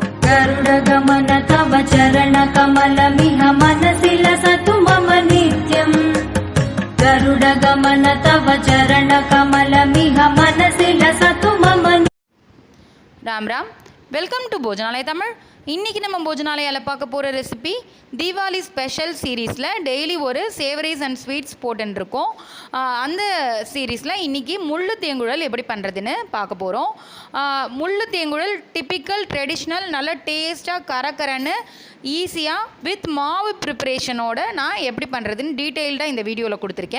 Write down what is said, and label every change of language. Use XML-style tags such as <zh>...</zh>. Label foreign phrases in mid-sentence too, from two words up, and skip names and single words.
<sa>गरुडगमन तव चरणकमलमिह मनसि लसतु मम नित्यम् गरुडगमन तव चरणकमलमिह मनसि लसतु मम। राम राम।</sa> <en>welcome to</en> <ta>போஜனாலயா தமிழ். இன்றைக்கி நம்ம போஜனாலயாவில் பார்க்க போகிற ரெசிபி தீபாவளி</ta> <en>special series</en> <ta>டெய்லி ஒரு</ta> <en>savouries and sweets</en> <ta>போட்டுருக்கோம். அந்த சீரீஸில் இன்றைக்கி முள்ளு தேங்குழல் எப்படி பண்ணுறதுன்னு பார்க்க போகிறோம். முள்ளு தேங்குழல்</ta> <en>typical traditional</en> <ta>நல்ல டேஸ்ட்டாக கரக்கரன்னு ஈஸியாக வித் மாவு ப்ரிப்ரேஷனோட நான் எப்படி பண்ணுறதுன்னு டீட்டெயில்டாக இந்த வீடியோவில் கொடுத்துருக்கேன்.</ta>